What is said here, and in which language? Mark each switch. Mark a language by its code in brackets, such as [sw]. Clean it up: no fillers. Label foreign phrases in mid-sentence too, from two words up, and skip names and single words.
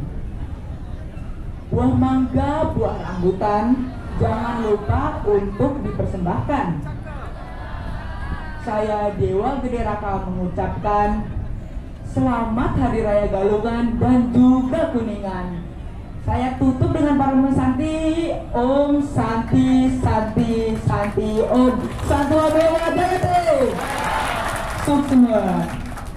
[id] Buah mangga, buah rambutan, jangan lupa untuk dipersembahkan. Saya Dewa Gede Raka mengucapkan selamat Hari Raya Galungan dan juga Kuningan. Saya tutup dengan Parama Santi. [sa] ॐ शान्तिः शान्तिः शान्तिः ॐ शान्तो देव जगते. [id] Sukses semua.